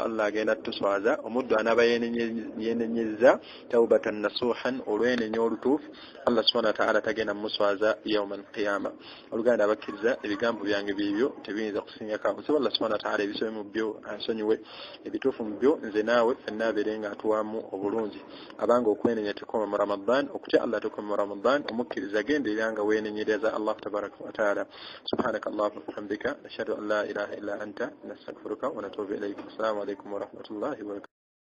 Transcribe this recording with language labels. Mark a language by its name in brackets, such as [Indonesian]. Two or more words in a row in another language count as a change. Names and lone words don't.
[Ganda] Allah agenda tutuswaza omuddu anaaba yenenyeza [Arabic] توبة نصوحا [Ganda] olwenenya olutuufu [Arabic] الله سبحانه وتعالى [Ganda] tagenda muswaza [Arabic] يوم القيامة [Ganda] oluganda abakkiriza ebigambo byange bibyo tebiyinza kusingako nsaba [Arabic] الله سبحانه وتعالى [Ganda] ebisobe mu byo ansonyiwe ebituufu mu byo bulijjo nze naawe ffenna abeere nga atuwaamu obulungi abanga okwenenya tekoma mu ramadan okutya allah tekoma mu ramadan omukkiriza genderera nga weenenyereza [Arabic] الله تبارك وتعالى سبحانك اللهم وبحمدك نشهد أن لا إله إلا أنت نستغفرك ونتوب إليك السلام عليكم ورحمة الله وبركاته